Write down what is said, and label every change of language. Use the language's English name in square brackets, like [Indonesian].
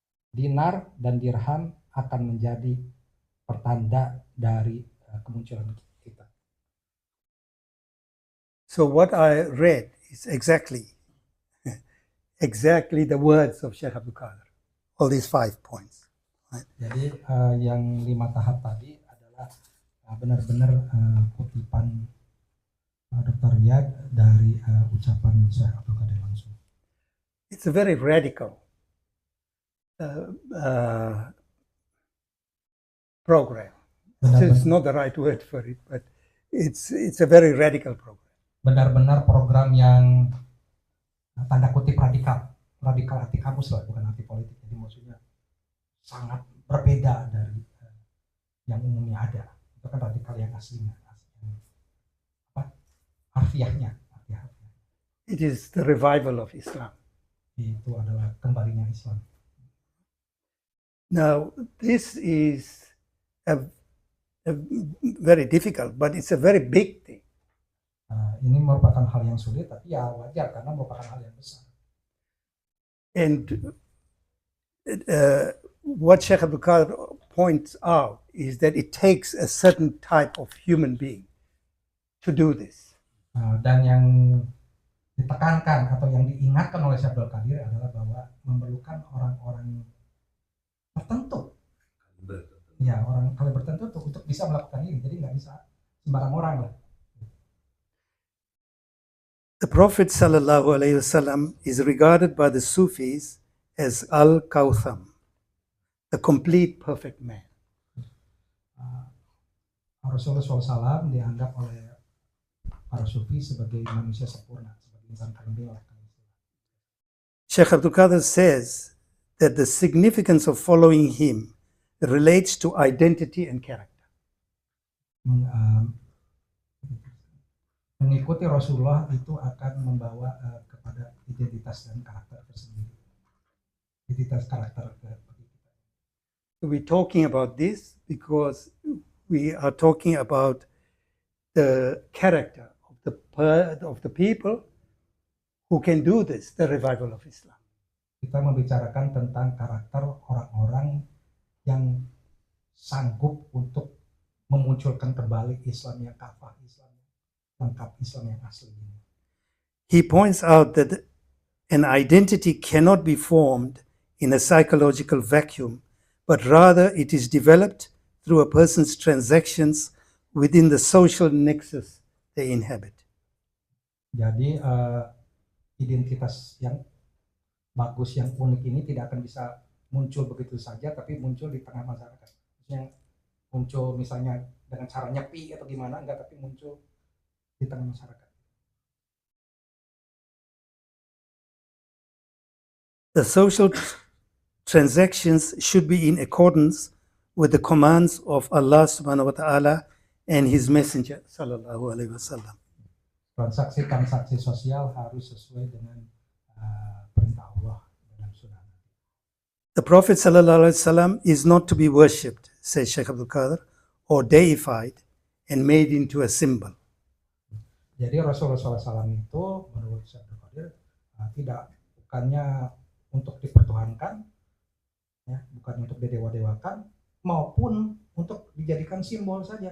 [Indonesian] Dinar dan dirham akan menjadi pertanda dari kemunculan kita. [English] So what I read is exactly the words of Sheikh Abdul Qadir. All these 5 points. [Indonesian] Jadi yang 5 tahap tadi adalah benar-benar kutipan Dr. Riyad dari ucapan Syekh Abdul Qadir langsung. [English] It's a very radical program. So it's not the right word for it, but it's a very radical program. [Indonesian] Benar-benar program yang tanda kutip radikal arti kamus lah, bukan arti politik. Jadi maksudnya sangat berbeda dari yang umumnya ada. Itu kan radikal yang aslinya, harfiahnya. [English] It is the revival of Islam. [Indonesian] Itu adalah kembalinya Islam. [English] Now, this is a very difficult, but it's a very big thing. [Indonesian] Ini merupakan hal yang sulit, tapi ya wajar karena merupakan hal yang besar. [English] And what Sheikh Abdul Qadir points out is that it takes a certain type of human being to do this. [Indonesian] Dan yang ditekankan atau yang diingatkan oleh Syekh Abdul Qadir adalah bahwa memerlukan orang-orang tertentu. Ya, orang kaliber tertentu untuk bisa melakukan ini. Jadi nggak bisa sembarang orang lah. [English] The Prophet sallallahu alaihi wasallam is regarded by the Sufis as Al-Kawtham, the complete perfect man. [Indonesian] Rasulullah SAW dianggap oleh para Sufi sebagai manusia sempurna, sebagai insan kamil. [English] Sheikh Abdul Qadir says that the significance of following him relates to identity and character. [Indonesian] Mengikuti Rasulullah itu akan membawa kepada identitas dan karakter tersendiri. Identitas karakter. [English] We're talking about this because we are talking about the character of the people who can do this, the revival of Islam. [Indonesian] Kita membicarakan tentang karakter orang-orang yang sanggup untuk memunculkan kembali Islam yang kafah, Islam lengkap, Islam yang asli. [English] He points out that an identity cannot be formed in a psychological vacuum, but rather it is developed through a person's transactions within the social nexus they inhabit. [Indonesian] Jadi identitas yang bagus, yang unik ini tidak akan bisa muncul begitu saja, tapi muncul di tengah masyarakat. Yang muncul misalnya dengan cara nyepi atau gimana, enggak, tapi muncul di tengah masyarakat. [English] The social transactions should be in accordance with the commands of Allah subhanahu wa ta'ala and his messenger sallallahu alaihi wasallam. [Indonesian] Transaksi sosial harus sesuai dengan perintah Allah dan sunnah. [English] The Prophet sallallahu alaihi wasallam is not to be worshipped, says Sheikh Abdul Qadir, or deified and made into a symbol. [Indonesian] Jadi Rasulullah SAW itu menurut Syekh Abdul Qadir bukannya untuk dipertuhankan, ya, bukan untuk didewa-dewakan, maupun untuk dijadikan simbol saja.